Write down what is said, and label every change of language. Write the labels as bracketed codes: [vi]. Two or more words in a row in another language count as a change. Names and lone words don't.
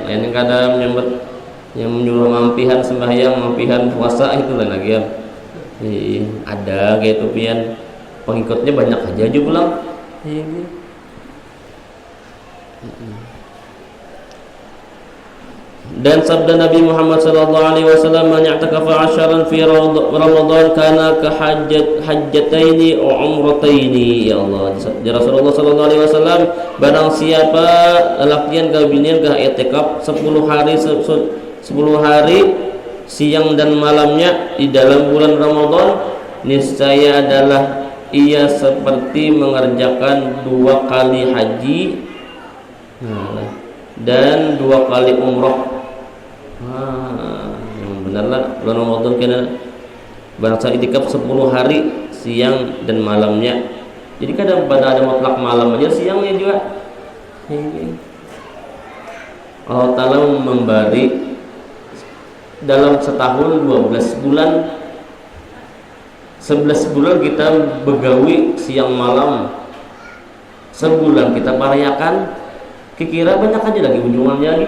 [bjn] Lain kadang menyambut yang menyuruh mampihan sembahyang, mampihan puasa itu lain lagi ya. Ada kayak itu pian pengikutnya banyak aja pulang. [id] Dan sabda Nabi Muhammad SAW, [ar] "من اعتكف عشرا في رمضان كان كحجتين وعمرتين." يا الله, [bjn] di Rasulullah SAW, barang siapa lelakian ka binian ka i'tikaf 10 hari siang dan malamnya di dalam bulan Ramadan, niscaya adalah ia seperti mengerjakan 2 kali haji dan 2 kali umrah. Yang benarlah bulan Ramadan kena bangsa itikaf 10 hari siang dan malamnya. Jadi kadang pada ada mutlak malam aja siangnya juga. Allah Ta'ala memberi dalam setahun 12 bulan, 11 bulan kita begawi siang malam, sebulan kita merayakan, kira banyak aja lagi ujungannya lagi.